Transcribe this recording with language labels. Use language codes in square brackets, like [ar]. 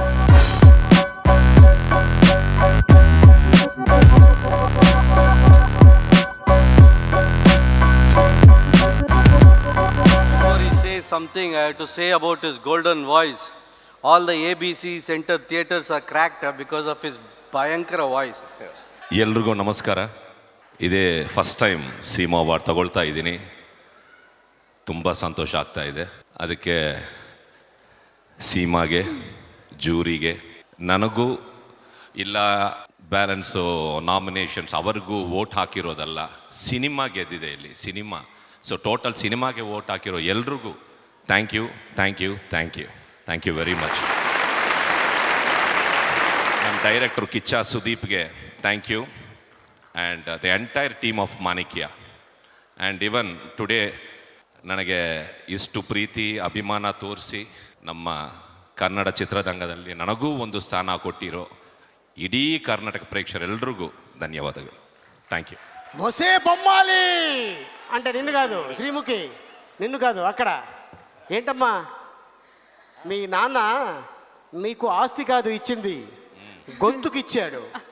[en] Before he says something, I have to say about his golden voice. All the ABC Center theaters are cracked because of his Bhayankara voice. [kn] ಎಲ್ರಿಗೂ ನಮಸ್ಕಾರ. ಇದೇ first time Seema award ತಗೊಳ್ತಾ ಇದ್ದೀನಿ. ತುಂಬ ಸಂತೋಷ ಆಗ್ತಾ ಇದೆ. ಅದಕ್ಕೆ ಸೀಮಾಗೆ, ಜೂರಿಗೆ, ನನಗೂ ಇಲ್ಲ ಬ್ಯಾಲೆನ್ಸು ನಾಮಿನೇಷನ್ಸ್ ಅವ್ರಿಗೂ ವೋಟ್ ಹಾಕಿರೋದಲ್ಲ, ಸಿನಿಮಾ ಗೆದ್ದಿದೆ ಇಲ್ಲಿ, ಸಿನಿಮಾ. ಸೊ ಟೋಟಲ್ ಸಿನಿಮಾಗೆ ವೋಟ್ ಹಾಕಿರೋ ಎಲ್ರಿಗೂ [en] Thank you, thank you, thank you, thank you very much. [kn] ನಮ್ಮ ಡೈರೆಕ್ಟ್ರು Kichcha ಸುದೀಪ್ಗೆ [en] Thank you. and the entire team of Manikya. And even today [kn] ನನಗೆ ಇಷ್ಟು ಪ್ರೀತಿ ಅಭಿಮಾನ ತೋರಿಸಿ ನಮ್ಮ ಕನ್ನಡ ಚಿತ್ರರಂಗದಲ್ಲಿ ನನಗೂ ಒಂದು ಸ್ಥಾನ ಕೊಟ್ಟಿರೋ ಇಡೀ ಕರ್ನಾಟಕ ಪ್ರೇಕ್ಷಕರೆಲ್ಲರಿಗೂ ಧನ್ಯವಾದಗಳು. [en] Thank you. [te] బొసే బొమ్మాలి అంటే నిన్ను కాదు శ్రీముఖి, నిన్ను కాదు. అక్కడ ఏంటమ్మా, మీ నాన్న మీకు ఆస్తి కాదు ఇచ్చింది, గొంతుకు ఇచ్చాడు.